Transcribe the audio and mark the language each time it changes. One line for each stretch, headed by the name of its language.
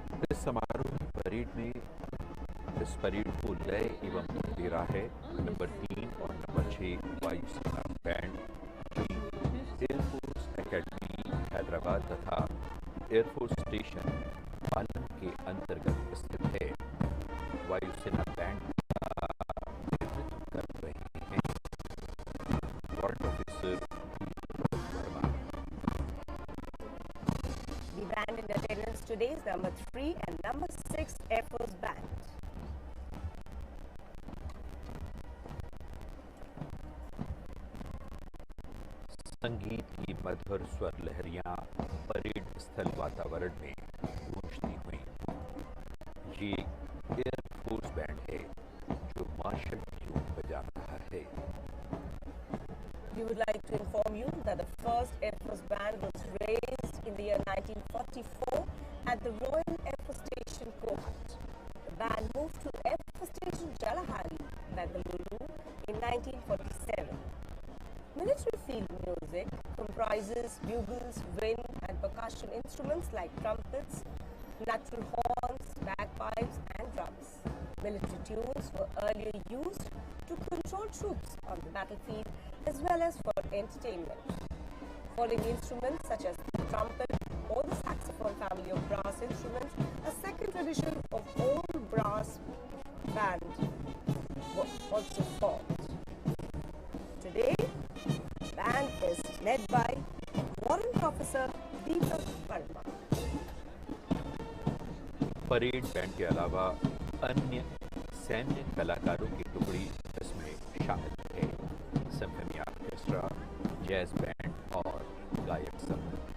Hindi: इस समारोह में परेड में इस परेड को लय एवं दे रहा है नंबर 3 और नंबर 6 वायुसेना बैंड, जो एयरफोर्स एकेडमी हैदराबाद तथा एयरफोर्स स्टेशन पालन के अंतर्गत स्थित है। वायुसेना बैंड का नेतृत्व कर रहे हैं warrant officer Verma.
English: The band in attendance today is number 3 and number 6 Air Force band.
Hindi: संगीत की मधुर स्वर लहरियां परेड स्थल वातावरण में गूंजती हुई। ये एयरफोर्स बैंड है जो मार्शल ट्यून बजा रहा है।
English: We would like to inform you that the first Air Force band was raised in the year 1944 at the Royal Air Force Station, Kohat. The band moved to Air Force Station Jalahari, Bengaluru in 1947. Military field music comprises bugles, wind and percussion instruments like trumpets, natural horns, bagpipes and drums. Military tunes were earlier used to control troops on the battlefield as well as for entertainment. Following instruments such as the trumpet or the saxophone family of brass instruments, a second tradition of all brass band was also formed. Today, the band is led by Warrant Officer Deepak Verma.
Hindi: Parade band के अलावा अन्य सैन्य कलाकारों की टुकड़ी इसमें शामिल है। सिम्फनी ऑर्केस्ट्रा, जैज बैंड और गायक संघ।